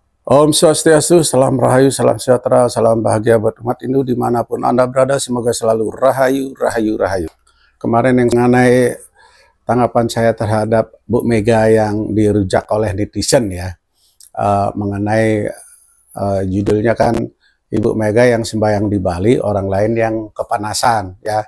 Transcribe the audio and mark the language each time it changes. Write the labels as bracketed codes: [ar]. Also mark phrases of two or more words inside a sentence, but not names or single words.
[sa] Om Swastiastu, [id] salam rahayu, salam sejahtera, salam bahagia buat umat Hindu dimanapun Anda berada. Semoga selalu rahayu, rahayu, rahayu. Kemarin yang mengenai tanggapan saya terhadap Bu Mega yang dirujak oleh netizen ya, mengenai judulnya kan Ibu Mega yang sembahyang di Bali, orang lain yang kepanasan ya.